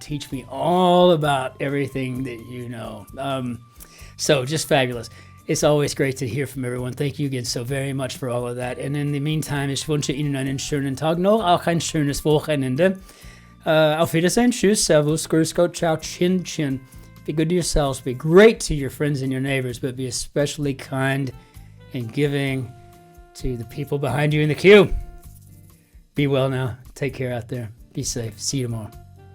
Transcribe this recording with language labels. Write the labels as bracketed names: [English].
[English] Teach me all about everything that you know. So just fabulous. It's always great to hear from everyone. Thank you again so very much for all of that. And in the meantime, [German] ich wünsche Ihnen einen schönen Tag noch, auch ein schönes Wochenende. Auf Wiedersehen, tschüss, servus, grüß Gott, ciao, Cin-Cin. [English] Be good to yourselves, be great to your friends and your neighbors, but be especially kind and giving to the people behind you in the queue. Be well now. Take care out there. Be safe. See you tomorrow.